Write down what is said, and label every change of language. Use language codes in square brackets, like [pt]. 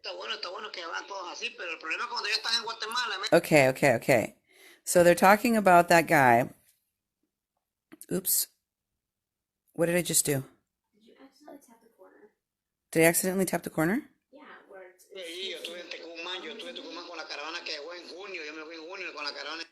[es] Está bueno que van todos así, pero el problema es cuando ya están en Guatemala. [en] Okay. So they're talking about that guy. Oops. What did I just do? Did you accidentally tap the corner? Did I accidentally tap the corner? Yeah, where it's... [es] Yo estuve en Tucumán con la caravana que llegó en junio. Yo me fui en junio con la caravana.